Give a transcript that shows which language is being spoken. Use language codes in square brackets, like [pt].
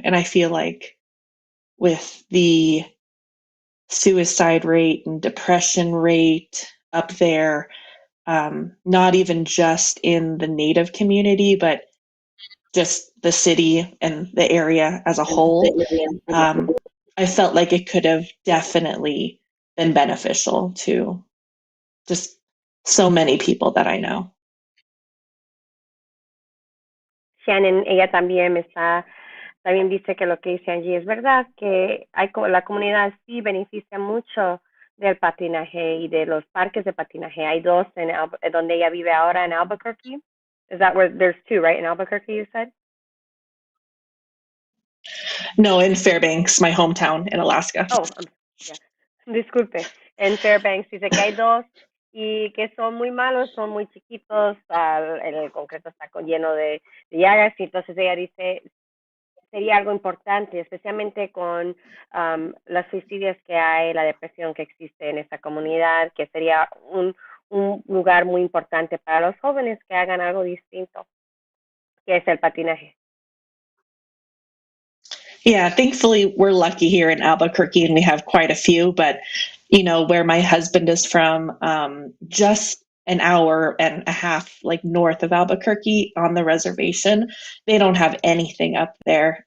[en] And I feel like with the suicide rate and depression rate up there, not even just in the Native community, but just the city and the area as a whole, I felt like it could have definitely been beneficial to just so many people that I know. [es] Shannon, ella también dice que lo que dice Angie es verdad, que la comunidad sí beneficia mucho del patinaje y de los parques de patinaje. Hay 2 donde ella vive ahora en Albuquerque. [en] Is that where there's 2, right? In Albuquerque, you said? No, in Fairbanks, my hometown in Alaska. Oh, yeah. [es] Disculpe. En Fairbanks dice que hay 2 y que son muy malos, son muy chiquitos, el concreto está lleno de llagas y entonces ella dice sería algo importante, especialmente con las suicidios que hay, la depresión que existe en esta comunidad, que sería un lugar muy importante para los jóvenes que hagan algo distinto, que es el patinaje. [en] Yeah, thankfully we're lucky here in Albuquerque and we have quite a few, but where my husband is from, just an hour and a half like north of Albuquerque on the reservation, they don't have anything up there.